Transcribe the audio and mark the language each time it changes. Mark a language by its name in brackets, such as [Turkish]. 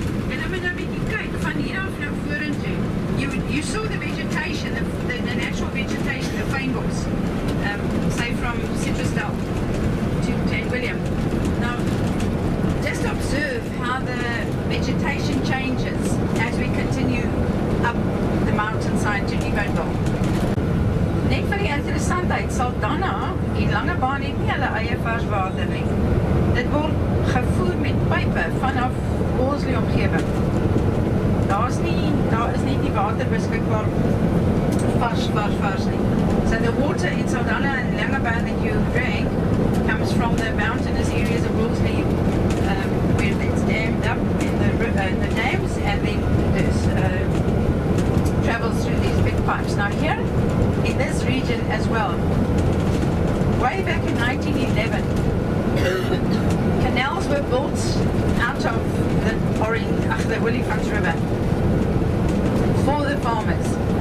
[Afrikaans] En dan moet je 'n bietjie kyk van hier af nou vorentoe. [English] You saw the vegetation, the natural vegetation, the fynbos, say from Citrusdal to Klein Willem. Now, just observe how the vegetation changes as we continue up the mountainside to Nieuwendal. [Afrikaans] Net vir die interessantheid sal daarna die lange baan het nie hulle eie vars water nie. Dit word gevoer met pype vanaf Bosley omgewing. Daar is nie die water beskikbaar vars nie. [English] So the water in Saldanha and Langebaan that you drink comes from the mountainous areas of Wolseley, where it's dammed up in the dams, and then this travels through these big pipes. Now here, in this region as well, way back in 1911, canals were built out of the Williefonds River for the farmers.